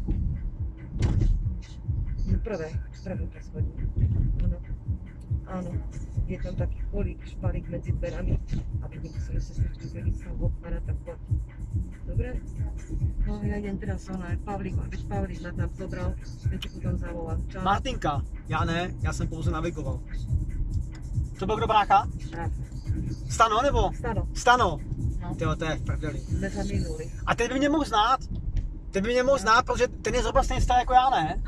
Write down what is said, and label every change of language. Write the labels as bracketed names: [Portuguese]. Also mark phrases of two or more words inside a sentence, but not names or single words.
[Slovak] Prvé poschodí. Áno. Je tam taký cholík, špalík medzi dverami, aby nemuseli sestričky zvedieť sa otvárať, tak poď. Dobre? No ja idem teraz Pavlík ma tam zobral, [Czech] teď potom zavolám. Čau. Martinka, já ne, já jsem pouze navigoval. To byl kdo brácha? Práce. Stano nebo? Stano. No. Tyjo, to je v prdeli. [Slovak] Sme sa minuli. [Czech] A ten by mě mohl znát. Protože ten je zhruba stejně starý jako já, ne?